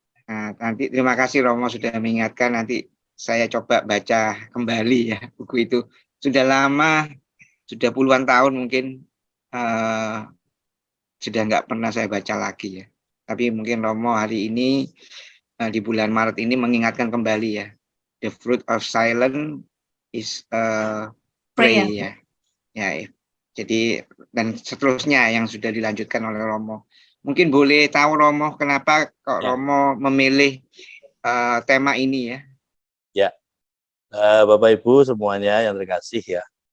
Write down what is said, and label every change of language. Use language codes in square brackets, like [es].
[id] Nah, nanti terima kasih Romo sudah mengingatkan, nanti saya coba baca kembali ya buku itu. Sudah lama, sudah puluhan tahun mungkin sudah nggak pernah saya baca lagi ya. Tapi mungkin Romo hari ini di bulan Maret ini mengingatkan kembali ya. [en] The fruit of silence is pray ya. [id] Ya. Jadi dan seterusnya yang sudah dilanjutkan oleh Romo. Mungkin boleh tahu Romo kenapa kok Romo memilih tema ini ya? Ya, Bapak Ibu semuanya yang terkasih ya.